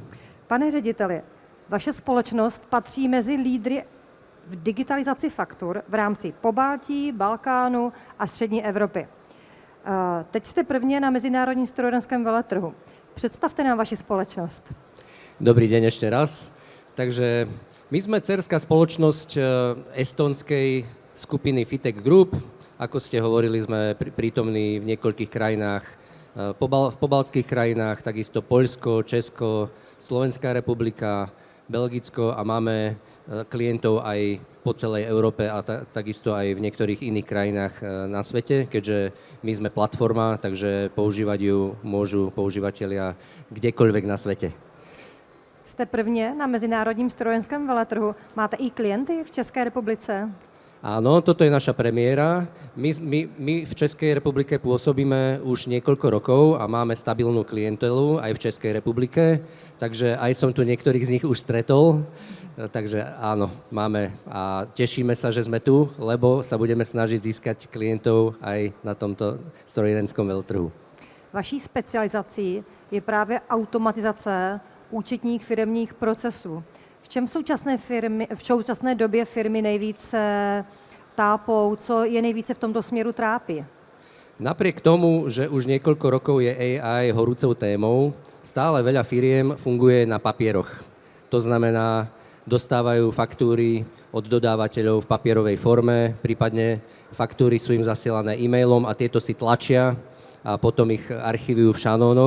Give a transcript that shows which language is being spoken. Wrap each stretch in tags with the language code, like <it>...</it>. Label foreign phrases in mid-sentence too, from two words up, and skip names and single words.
<cs>Pane řediteli, vaše společnost patří mezi lídry v digitalizaci faktur v rámci Pobaltí, Balkánu a střední Evropy. Teď jste prvně na Mezinárodním strojírenském veletrhu. Představte nám vaši společnost.</cs> <sk>Dobrý deň ešte raz. Takže my sme dcerská spoločnosť estonskej skupiny FITEC Group. Ako ste hovorili, sme prítomní v niekoľkých krajinách, v pobaltských krajinách, takisto Poľsko, Česko, Slovenská republika, Belgicko a máme klientov aj po celej Európe a takisto aj v niektorých iných krajinách na svete, keďže my sme platforma, takže používať ju môžu používatelia kdekoľvek na svete.</sk> <cs>Jste prvně na Mezinárodním strojenském veletrhu. Máte i klienty v České republice?</cs> <sk>Áno, toto je naša premiéra. My v Českej republike pôsobíme už niekoľko rokov a máme stabilnú klientelu aj v Českej republike, takže aj som tu niektorých z nich už stretol. Takže áno, máme a tešíme sa, že sme tu, lebo sa budeme snažiť získať klientov aj na tomto strojírenskom veletrhu.</sk> <cs>Vaší specializací je právě automatizace účetních firemních procesů. V čem v současné době firmy nejvíce tápou, co je nejvíce v tomto směru trápí?</cs> <sk>Napriek tomu, že už niekoľko rokov je AI horúcou témou, stále veľa firiem funguje na papieroch. To znamená, dostávajú faktúry od dodávateľov v papierovej forme, prípadne faktúry sú im zasielané e-mailom a tieto si tlačia a potom ich archívujú v šanónoch.</sk>